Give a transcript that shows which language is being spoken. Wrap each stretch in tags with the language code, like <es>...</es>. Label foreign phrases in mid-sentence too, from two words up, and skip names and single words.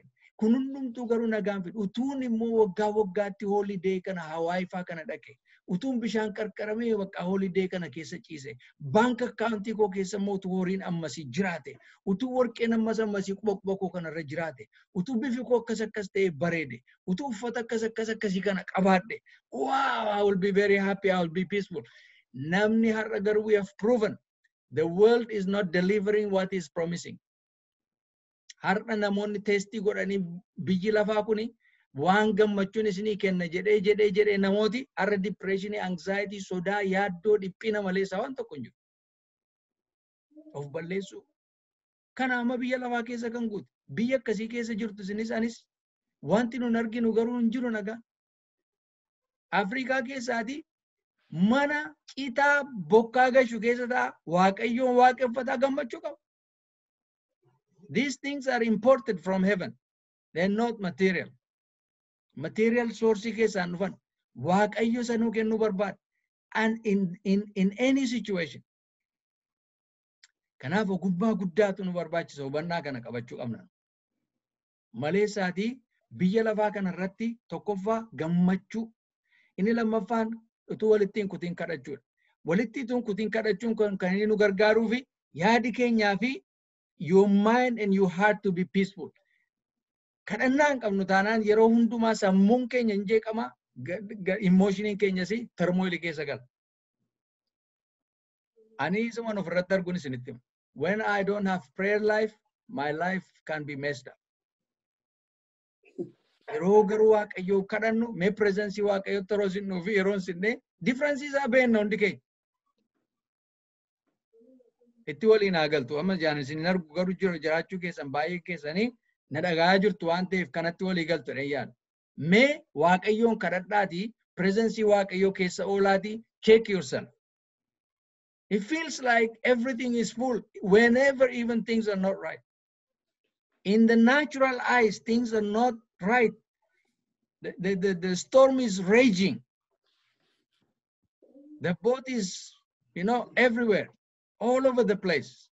<om>Kun hundumtuu garuu nagaan fidu. Utuun immoo waggaatti hoolidee kana Hawaayifaa kana dhaqe. Utuun bishaan qarqaramee bakka hoolidee kana keessa ciise. Baanka akkaawuntii koo keessa immoo utuu horiin ammasii jiraate. Utuu warqeen ammasii quba koo kanarra jiraate. Utuu bifi koo akkas ta'e bareede. Utuu uffata akkasii kana qabaadhe.</om> <en>Wow, I will be very happy. I will be peaceful.</en> <om>Namni har'a garuu</om> <en>we have proven the world is not delivering what is promising.</en> <om>Har'a namoonni teestii godhanii biyyi lafaa kuni waan gammachuun isinii kenna jedhee namooti har'a</om> <en>depressionii, anxiety,</en> <om>sodaa, yaaddoo, dhiphina malee waan tokko hin jiru. Of balleessu. Kana amma biyya lafaa keessa kan guute. Biyya akkasii keessa jirtu isinis anis wanti nun arginu garuu hin jiru nagaa. Afrikaa keessaati mana citaa bokkaa gashu keessa ta'a Waaqayyoon waaqeffataa gammachuu qaba.</om> <en>These things are imported from heaven. They're not material. Material source</en> <om>keessaan dhufan waaqayyo sanuu kennuu barbaada.</om> <en>And in any situation.</en> <om>Kanaaf ogummaa guddaatu nu barbaachisa hubannaa kana qabachuu qabna. Maleessaatii biyya lafaa kana irratti tokkoffaa gammachuu. Inni lammaffaan utuu walitti hin kutin kadhachuudha. Walitti utuu kutin kadhachuun kan inni nu gargaaruu fi yaadi keenyaa fi</om> <en>your mind and your heart to be peaceful.</en> <om>Kadhannaa hin qabnu taanaan yeroo hundumaa sammuun keenya hin jeeqamaa, emotioniin keenyas turmoil keessa gala. Ani isuma ofirratti arguun isinitti hima.</om> <en>When I don't have prayer life, my life can be messed up.</en> <om>Yeroo garuu waaqayyoo kadhannu, mee presence waaqayyoo yeroo sinnuu fi yeroo sinnee difference isaa beekna hundi keenya. Itti waliin haa galtu. Amma jaan isin argu garuu jiraachuu keessan baay'ee keessanii na dhagahaa jirtu waan ta'eef kanatti walii galtu yaada. Mee waaqayyoon kadhadhaatii presence waaqayyoo keessa oolaatii</om> <en>check yourself. It feels like everything is full whenever even things are not right. In the natural eyes, things are not right. The storm is raging. The boat is, everywhere, all over the place.</en>